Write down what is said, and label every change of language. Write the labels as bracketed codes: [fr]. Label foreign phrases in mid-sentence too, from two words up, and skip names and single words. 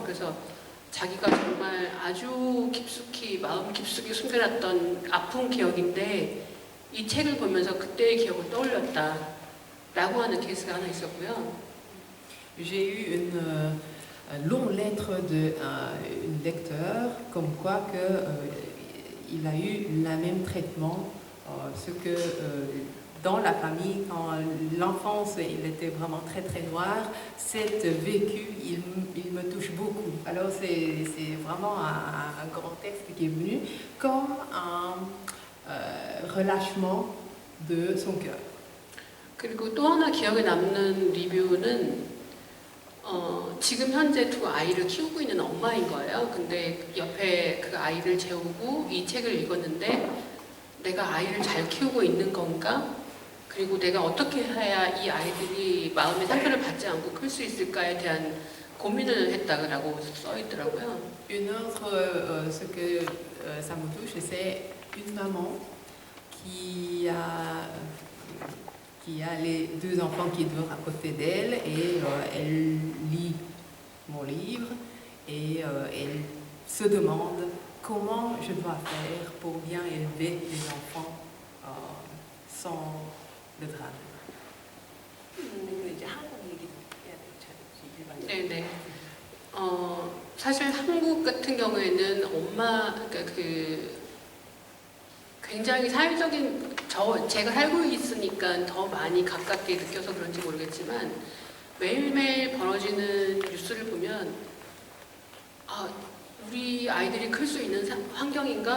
[ko] 그래서 자기가 정말 아주 깊숙이 마음 깊숙이 숨겨놨던 아픈 기억인데 이 책을 보면서 그때의 기억을 떠올렸다라고 하는 케이스가 하나 있었고요. [fr] J'ai eu une longue lettre d'un lecteur comme quoi il a eu le même traitement, ce que dans la famille, quand l'enfance il était vraiment très très noir, cet vécu il me touche beaucoup. Alors c'est vraiment un grand texte qui est venu comme un relâchement de son cœur. [ko] 그리고 또 하나 기억에 남는 리뷰는 지금 현재 두 아이를 키우고 있는 엄마인 거예요. 근데 옆에 그 아이를 재우고 이 책을 읽었는데 내가 아이를 잘 키우고 있는 건가? 그리고 내가 어떻게 해야 이 아이들이 마음의 상처를 받지 않고 클 수 있을까에 대한 고민을 했다고 써 있더라고요. [fr] Une autre, ce que ça me touche, c'est une maman qui a les deux enfants qui dorment à côté d'elle et elle lit mon livre et elle se demande comment je dois faire pour bien élever les enfants sans le drame. [ko] 네네. 사실 한국 같은 경우에는 그러니까 굉장히 사회적인 제가 살고 있으니까 더 많이 가깝게 느껴서 그런지 모르겠지만 매일매일 벌어지는 뉴스를 보면 우리 아이들이 클 수 있는 환경인가?